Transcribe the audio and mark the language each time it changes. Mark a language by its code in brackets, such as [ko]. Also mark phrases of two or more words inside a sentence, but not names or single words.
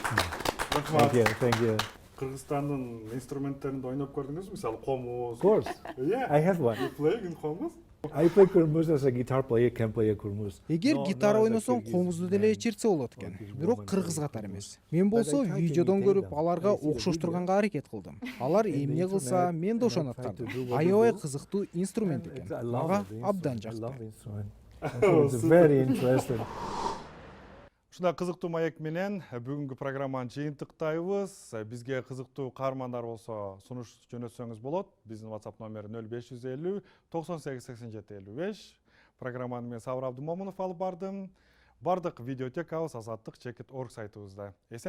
[en] Thank you. [ky] Кыргызстандын инструменттеринде ойноп көрдүңүзбү? Мисалы, комуз. [en] Of course. Yeah. I have one. You play in комуз? I play kurmuz as a guitar player, can play a kurmuz. [ky] Эгер гитара ойносоң, комузду деле чертсе болот экен. Бирок кыргыз катары эмес. Мен болсо видеодон көрүп аларга окшоштурганга аракет кылдым. Алар эмне кылса, мен да ошону аткардым. Аябай кызыктуу инструмент экен. Мага абдан жакты. [en] It's very interesting. [ky] Ушундай кызыктуу маек менен бүгүнкү программаны жыйынтыктайбыз. Бизге кызыктуу каармандар болсо сунуш жөнөтсөңүз болот. Биздин WhatsApp номери 0550 98 87 55. Программаны мен Сабыр Абдымомунов алып бардым. Бардык видеотекабыз Азаттык Чекит.org сайтыбызда.